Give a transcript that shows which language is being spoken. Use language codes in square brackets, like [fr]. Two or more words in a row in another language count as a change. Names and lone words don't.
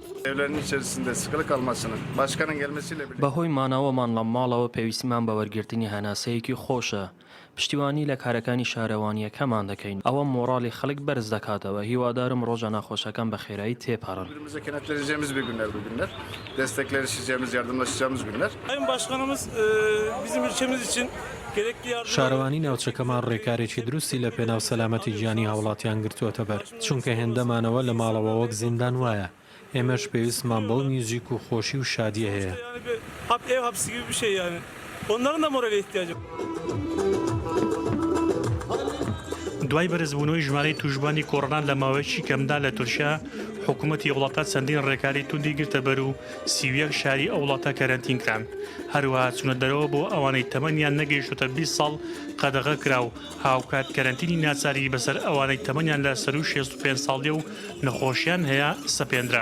[tr] evlerinin içerisinde sıkılı kalmasının başkanın gelmesiyle birlikte [ckb] بەهۆی ماناوەمان لە ماڵەوە پێویستیمان بە وەرگرتنی هەناسەیەکی خۆشە. پشتیوانی لە کارەکانی شارەوانیەکەمان دەکەین. ئەوە مۆڕاڵی خەڵک بەرز دەکاتەوە. هیوادارم ڕۆژە ناخۆشەکان بە خێرایی تێپەڕن. [tr] birbirimize kenetleneceğimiz bir günler bu günler. Destekleşeceğimiz, yardımlaşacağımız günler. Sayın Başkanımız bizim ülkemiz için gerekli yardım... [ckb] شارەوانی ناوچەکەمان ڕێکارێکی دروستی لە پێناو سەلامەتی گیانی هاوڵاتیان گرتووەتە بەر چونکە هێندەمانەوە لە ماڵەوە وەک زیندان وایە ئێمەش پێویستمان بەو میوزیک و خۆشی و شادیە هەیە. [tr] Ev hapsi gibi bir şey yani. Onların da morale ihtiyacı var. [ckb] دوای بەرزبوونەوەی ژمارەی توشبانی کۆڕۆنا لە ماوەیەکی کەمدا لە تورکیا حکوومەتی وڵاتە چەندین ڕێکاری توندی گرتە بەر و 31 شاری ئەو وڵاتە کەرەنتین کران. هەروەها چونە دەرەوە بۆ ئەوانەی تەمەنیان نەگەیشتوتە 20 ساڵ قەدەغە کرا و هاوکات کەرەنتینی ناچاری بەسەر ئەوانەی تەمەنیان لە سەر و 65 ساڵیە و نەخۆشیان هەیە سەپێنرا.